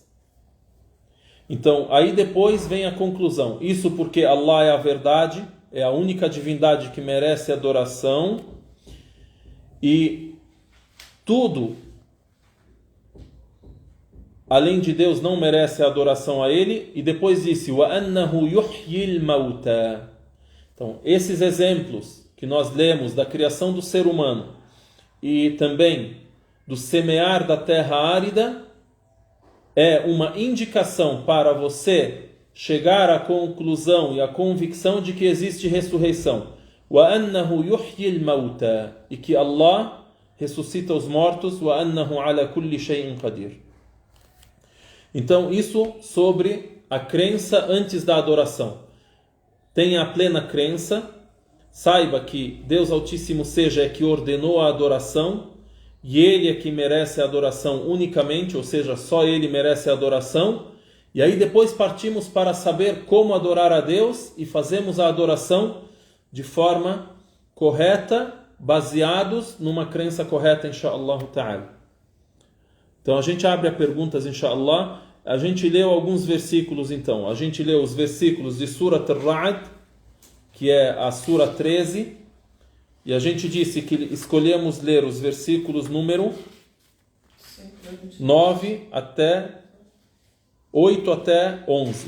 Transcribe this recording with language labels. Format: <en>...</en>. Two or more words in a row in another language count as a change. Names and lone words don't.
<pt>Então, aí depois vem a conclusão. Isso porque Allah é a verdade, é a única divindade que merece adoração, e tudo além de Deus não merece a adoração a ele. E depois disse</pt> <ar>وَأَنَّهُ يُحْيِي الْمَوْتَى.</ar> <pt>Então, esses exemplos que nós lemos da criação do ser humano e também do semear da terra árida é uma indicação para você chegar à conclusão e à convicção de que existe ressurreição.</pt> <ar>وَأَنَّهُ يُحْيِي الْمَوْتَى.</ar> <pt>E que Allah ressuscita os mortos.</pt> <ar>وَأَنَّهُ عَلَى كُلِّ شَيْءٍ قَدِيرٌ.</ar> <pt>Então, isso sobre a crença antes da adoração. Tenha a plena crença, saiba que Deus Altíssimo seja é que ordenou a adoração, e Ele é que merece a adoração unicamente, ou seja, só Ele merece a adoração. E aí depois partimos para saber como adorar a Deus, e fazemos a adoração de forma correta, baseados numa crença correta,</pt> <ar>إن شاء الله تعالى.</ar> <pt>Então a gente abre a perguntas, inshallah. A gente leu alguns versículos, então. A gente leu os versículos de Surat Ar-Ra'd, que é a Sura 13. E a gente disse que escolhemos ler os versículos número 9 até 8 até 11.</pt>